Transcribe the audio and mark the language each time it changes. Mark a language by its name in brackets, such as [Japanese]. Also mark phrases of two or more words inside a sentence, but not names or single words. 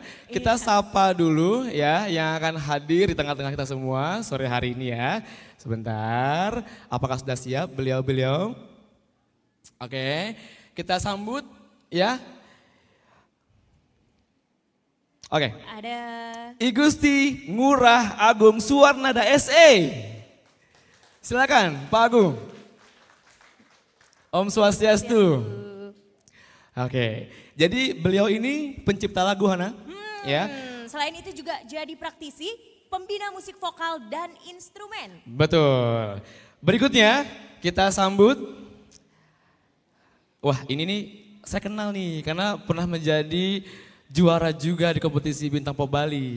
[Indonesian] Kita sapa dulu ya yang akan hadir di tengah-tengah kita semua sore hari ini ya. Sebentar, apakah sudah siap beliau-beliau? Oke, kita sambut ya. Oke. Ada I Gusti Ngurah Agung Suwarnada SE. Silakan Pak Agung. [Sanskrit] Om Swastiastu. [Indonesian] Oke, jadi beliau ini pencipta lagu Hana. Ya, selain itu juga jadi praktisi, pembina musik vokal dan instrumen. betul. Berikutnya kita sambut. Wah ini nih saya kenal nih karena pernah menjadi juara juga di kompetisi Bintang Pop Bali.